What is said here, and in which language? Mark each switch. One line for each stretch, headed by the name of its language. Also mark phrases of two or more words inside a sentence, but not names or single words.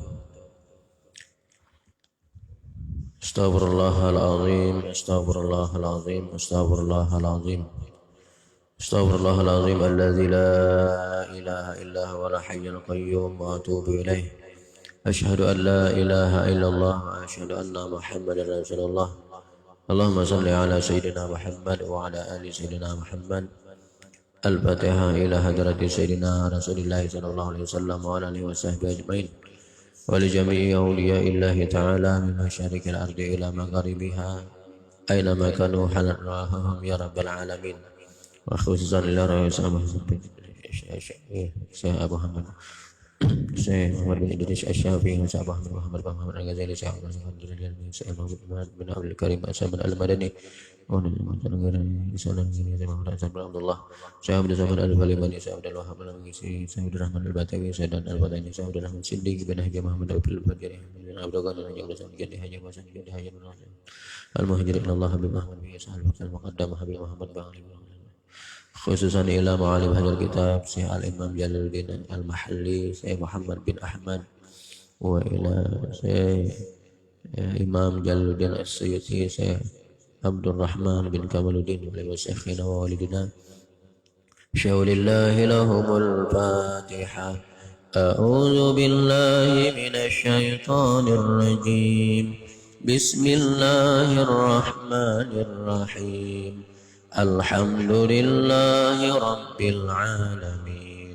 Arabic: أستغفر الله العظيم، أستغفر الله العظيم، أستغفر الله العظيم، أستغفر الله العظيم الذي لا إله إلا هو الحي القيوم وأتوب إليه. أشهد أن لا إله إلا الله وأشهد أن محمدا رسول الله. اللهم صل على سيدنا محمد وعلى آل سيدنا محمد. الفاتحة إلى حضرة سيدنا رسول الله صلى الله عليه وسلم وعلى آله وصحبه أجمعين ولجميع أولياء الله تعالى من مشارق الأرض إلى مغاربها أينما كانوا حلّ لهم يا رب العالمين وخصوصا إلى شيخ أبو حامد شيخ محمد بن إدريس الشافعي شيخ أبو محمد الغزالي شيخ محمد بن عبد الكريم المدني Abdullah Syekh Abdul Samad Al-Falimani Syekh Abdul Wahab Al-Mangisi Syekh Abdul Rahman Al-Batawi Syekh dan Al-Fatani Syekh Abdul Rahman Siddiq bin Haji Muhammad Abdul Badri Abdul Ghani Abdul Samad bin Haji Wasan bin Haji Al-Muhajirin Allah bin Muhammad bin Isa Al-Muqaddam Habib Muhammad bin khususan ila ma'alim hadal kitab Syekh Al-Imam Jalaluddin Al-Mahalli Syekh Muhammad bin Ahmad wa ila Syekh Imam Jalaluddin As-Suyuti Syekh Abdul Rahman bin Kamaluddin wa syekhina wa walidina syaulillahi lahumul Fatihah. أعوذ بالله من الشيطان الرجيم. بسم الله الرحمن الرحيم. الحمد لله رب العالمين.